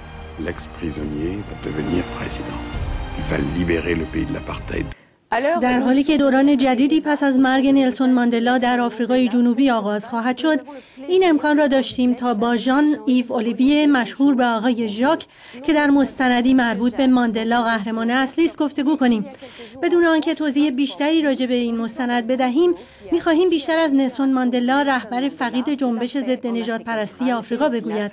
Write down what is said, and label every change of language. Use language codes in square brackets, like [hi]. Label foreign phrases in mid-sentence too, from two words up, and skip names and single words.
[fr] L'ex-prisonnier va devenir président. Il va libérer le pays de l'apartheid. [fa] در حالی که دوران جدیدی پس از مرگ نلسون ماندلا در آفریقای جنوبی آغاز خواهد شد، این امکان را داشتیم تا با ژان ایو اولیویه مشهور به آقای ژاک که در مستندی مربوط به ماندلا قهرمان اصلی است گفتگو کنیم. بدون آنکه توضیح بیشتری راجع به این مستند بدهیم، می‌خواهیم بیشتر از نلسون ماندلا رهبر فقید جنبش ضد نژادپرستی آفریقا بگوید.